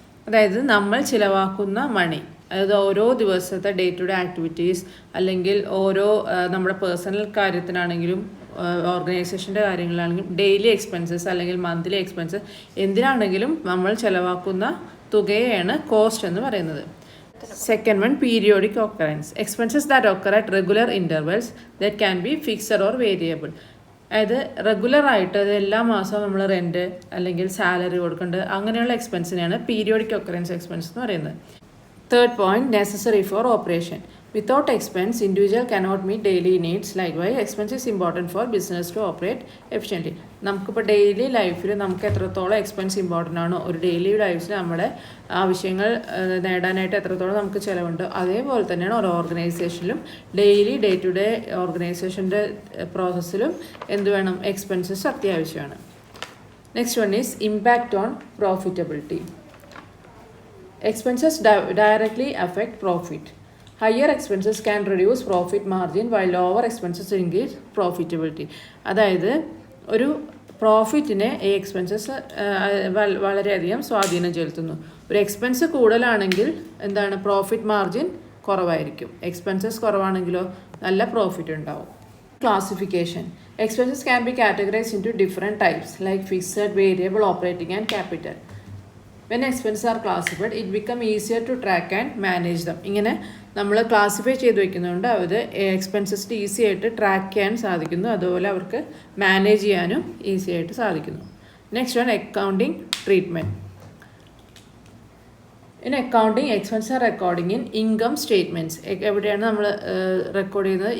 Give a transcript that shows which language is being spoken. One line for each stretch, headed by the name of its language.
Malayalam: അതായത് നമ്മൾ ചിലവാക്കുന്ന മണി, അതായത് ഓരോ ദിവസത്തെ ഡേ ടു ഡേ ആക്ടിവിറ്റീസ് അല്ലെങ്കിൽ ഓരോ നമ്മുടെ പേഴ്സണൽ കാര്യത്തിനാണെങ്കിലും ഓർഗനൈസേഷൻ്റെ കാര്യങ്ങളാണെങ്കിലും ഡെയിലി എക്സ്പെൻസസ് അല്ലെങ്കിൽ മന്ത്ലി എക്സ്പെൻസസ് എന്തിനാണെങ്കിലും നമ്മൾ ചിലവാക്കുന്ന തുകയെയാണ് കോസ്റ്റ് എന്ന് പറയുന്നത്.
English: Second one, periodic occurrence. Expenses that occur at regular intervals that can be fixed or variable.
Malayalam: അതായത് റെഗുലറായിട്ട് അത് എല്ലാ മാസവും നമ്മൾ റെൻറ്റ് അല്ലെങ്കിൽ സാലറി കൊടുക്കേണ്ടത് അങ്ങനെയുള്ള എക്സ്പെൻസിനെയാണ് പീരിയോഡിക് ഒക്കറൻസ് എക്സ്പെൻസ് എന്ന് പറയുന്നത്.
English: Third point, necessary for operation. Without expense, individual cannot meet daily needs. Likewise, expense is important for business to operate efficiently.
Malayalam: നമുക്കിപ്പോൾ ഡെയിലി ലൈഫിൽ നമുക്ക് എത്രത്തോളം എക്സ്പെൻസ് ഇമ്പോർട്ടൻ്റ് ആണോ, ഒരു ഡെയിലി ലൈഫിൽ നമ്മുടെ ആവശ്യങ്ങൾ നേടാനായിട്ട് എത്രത്തോളം നമുക്ക് ചിലവുണ്ടോ, അതേപോലെ തന്നെയാണ് ഓരോ ഓർഗനൈസേഷനിലും ഡെയിലി ഡേ ടു ഡേ ഓർഗനൈസേഷൻ്റെ പ്രോസസ്സിലും എന്ത് വേണം? എക്സ്പെൻസസ് അത്യാവശ്യമാണ്.
English: Next one is impact on profitability. Expenses directly affect profit. Higher expenses can reduce profit margin while lower expenses increase profitability.
Malayalam: അതായത് ഒരു പ്രോഫിറ്റിനെ ഈ എക്സ്പെൻസസ് വളരെയധികം സ്വാധീനം ചെലുത്തുന്നു. ഒരു എക്സ്പെൻസ് കൂടുതലാണെങ്കിൽ എന്താണ്? പ്രോഫിറ്റ് മാർജിൻ കുറവായിരിക്കും. എക്സ്പെൻസസ് കുറവാണെങ്കിലോ നല്ല പ്രോഫിറ്റ് ഉണ്ടാവും.
English: Classification. Expenses can be categorized into different types like fixed, variable, operating and capital. When expenses are classified, it become easier to track and manage them.
Malayalam: ഇങ്ങനെ നമ്മൾ classify ചെയ്ത് വെക്കുന്നുണ്ട് അത് expenses easy ആയിട്ട് track ചെയ്യാൻ സാധിക്കുന്നു, അതുപോലെ അവർക്ക് മാനേജ് ചെയ്യാനും ഈസി ആയിട്ട് സാധിക്കുന്നു.
English: Next one, accounting treatment. In accounting, expense are recording in income statements.
Malayalam: എവിടെയാണ് നമ്മൾ റെക്കോർഡ് ചെയ്യുന്നത്?